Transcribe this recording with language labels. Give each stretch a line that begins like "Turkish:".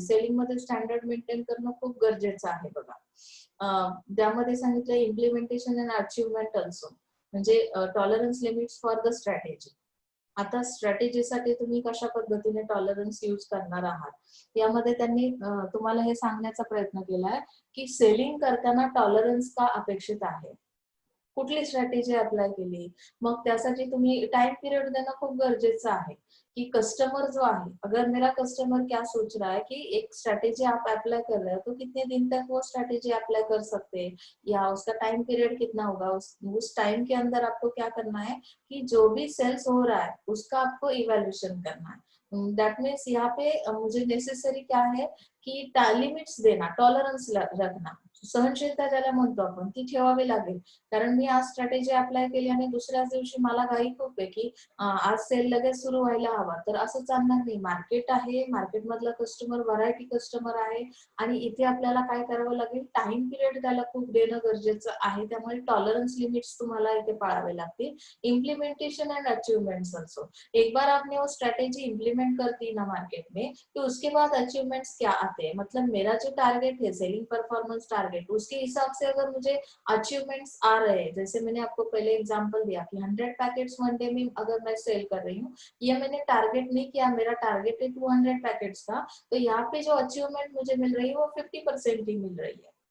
Marathi: Selling मध्ये standard maintain करणं खूप गरजेचं आहे. बघा त्यामध्ये सांगितलं इम्प्लिमेंटेशन अँड अचिव्हमेंट ऑल्सो, म्हणजे
English: Tolerance limits for the strategy.
Marathi: आता स्ट्रॅटेजीसाठी तुम्ही कशा पद्धतीने टॉलरन्स यूज करणार आहात यामध्ये त्यांनी तुम्हाला हे सांगण्याचा प्रयत्न केलाय की सेलिंग करताना टॉलरन्स का अपेक्षित आहे, कुठली स्ट्रॅटेजी अप्लाय केली. मग त्यासाठी तुम्ही टाइम पीरियड देणं खूप गरजेचं आहे
Hindi: कि कस्टमर जो है, अगर मेरा कस्टमर क्या सोच रहा है कि एक स्ट्रैटेजी आप अप्लाई कर रहे हो तो कितने दिन तक वो स्ट्रैटेजी अप्लाई कर सकते हैं या उसका टाइम पीरियड कितना होगा, उस टाइम के अंदर आपको क्या करना है कि जो भी सेल्स हो रहा है उसका आपको इवैल्यूएशन करना है.
English: that means
Hindi: यहाँ पे मुझे नेसेसरी क्या है कि लिमिट्स देना, टॉलरन्स रखना,
Marathi: सहनशीलता ज्याला म्हणतो आपण ती ठेवावी लागेल. कारण मी आज स्ट्रॅटेजी अप्लाय केली आणि दुसऱ्याच दिवशी मला घाई खूप आहे की आज सेल लगेच सुरू व्हायला हवा, तर असं चालणार नाही. मार्केट आहे, मार्केट मधला कस्टमर व्हरायटी कस्टमर आहे आणि इथे आपल्याला काय करावं लागेल, टाइम पिरियड त्याला खूप देणं गरजेचं आहे. त्यामुळे टॉलरन्स लिमिट्स तुम्हाला इथे पाळावे लागतील.
Hindi: इम्प्लीमेंटेशन एंड अचीवमेंट्स ऑल्सो, एक बार आपने वो स्ट्रैटेजी इम्प्लीमेंट कर दी ना मार्केट में तो उसके बाद अचीवमेंट्स क्या आते हैं, मतलब मेरा जो टारगेट है सेलिंग परफॉर्मेंस टारगेट, उसके हिसाब से अगर मुझे अचीवमेंट्स आ रहे हैं, जैसे मैंने आपको पहले एग्जांपल दिया कि 100 पैकेट्स वन डे में अगर मैं सेल कर रही हूँ, ये मैंने टारगेट नहीं किया, मेरा टारगेट है 200 पैकेट्स का, तो यहाँ पे जो अचीवमेंट मुझे मिल रही है वो 50% ही मिल रही है.